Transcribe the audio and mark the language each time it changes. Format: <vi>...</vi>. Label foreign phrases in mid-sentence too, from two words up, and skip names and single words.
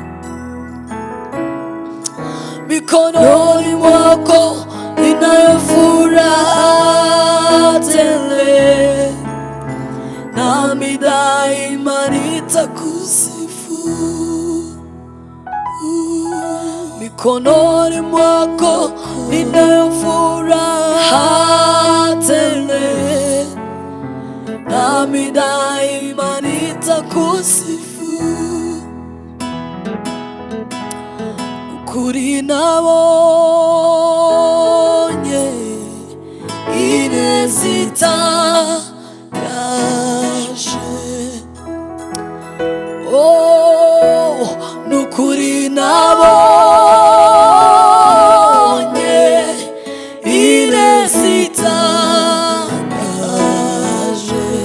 <sw>Mikononi mwako ninayo furaha tele, nami daima nitakusifu. Mikononi mwako ninayo furaha tele, nami daima nitakusifu.</sw> <rw>Ukuri nabonye ineza itangaje, nukuri nabonye ineza itangaje.</rw>